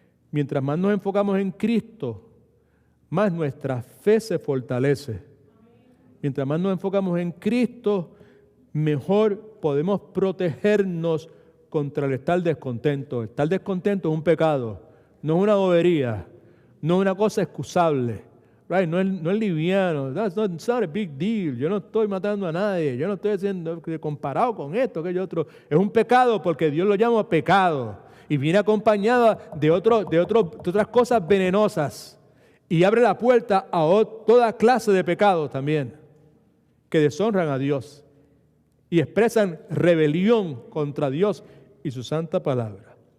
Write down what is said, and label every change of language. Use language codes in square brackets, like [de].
[es] Mientras más nos enfocamos en Cristo, más nuestra fe se fortalece. Mientras más nos enfocamos en Cristo, mejor podemos protegernos contra el estar descontento. Estar descontento es un pecado, no es una bobería. No es una cosa excusable, right? No es liviano, [en] that's not a big deal. [es] Yo no estoy matando a nadie, yo no estoy haciendo comparado con esto, aquello otro. Es un pecado porque Dios lo llama pecado y viene acompañado de otras cosas venenosas y abre la puerta a toda clase de pecados también que deshonran a Dios y expresan rebelión contra Dios y su santa palabra.